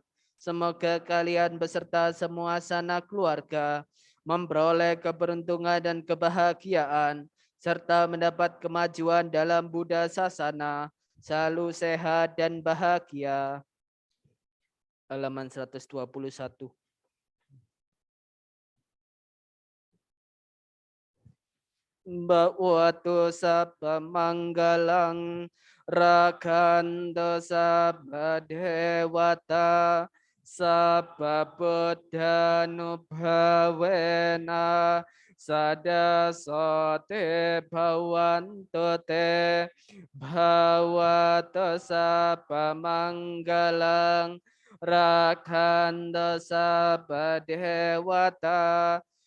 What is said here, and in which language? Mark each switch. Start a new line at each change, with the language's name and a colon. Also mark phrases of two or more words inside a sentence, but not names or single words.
Indonesian: Semoga kalian beserta semua sanak keluarga memperoleh keberuntungan dan kebahagiaan serta mendapat kemajuan dalam Buddha Sasana, selalu sehat dan bahagia. Halaman 121.
Pali: Bhagavato sabba manggalang rakanto sabba dewata sabba buddha nubhavena sada sote bhavantu te bhavato sabba manggalang rakanto sabba dewata